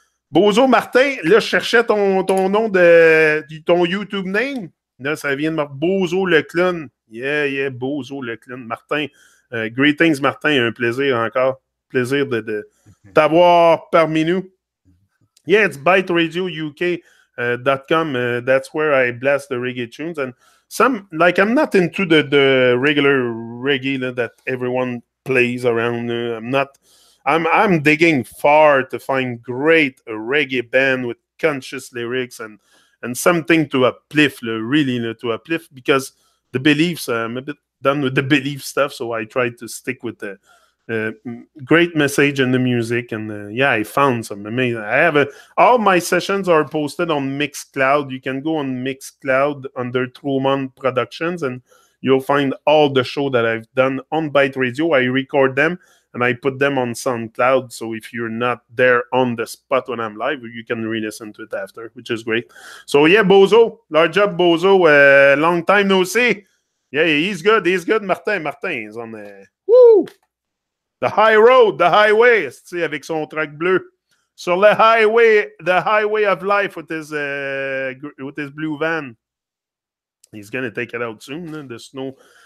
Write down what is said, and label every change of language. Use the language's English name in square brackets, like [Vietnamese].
[French] Bozo Martin, là, je cherchais ton nom de ton YouTube name. Là, ça vient de Bozo le clown. Yeah, Bozo le clown. Martin, [English] greetings, Martin. [French] Un plaisir encore. Plaisir de t'avoir parmi nous. [English] Yeah, it's byteradiouk.com. That's where I blast the reggae tunes. And some, like, I'm not into the regular reggae that everyone plays around. I'm digging far to find great reggae band with conscious lyrics and something to uplift, really to uplift because the beliefs, I'm a bit done with the belief stuff. So I try to stick with the uh, great message in the music, and yeah, I found some amazing. I have all my sessions are posted on Mixcloud. You can go on Mixcloud under Tru-Mon Productions, and you'll find all the show that I've done on Byte Radio. I record them and I put them on SoundCloud. So if you're not there on the spot when I'm live, you can re-listen to it after, which is great. So yeah, Bozo, large up, Bozo. Long time no see. Yeah, he's good. Martin is on. Woo! The high road, the highway, [French] avec son truck bleu. Sur le [English] highway, the highway of life with his blue van. He's going to take it out soon, the snow.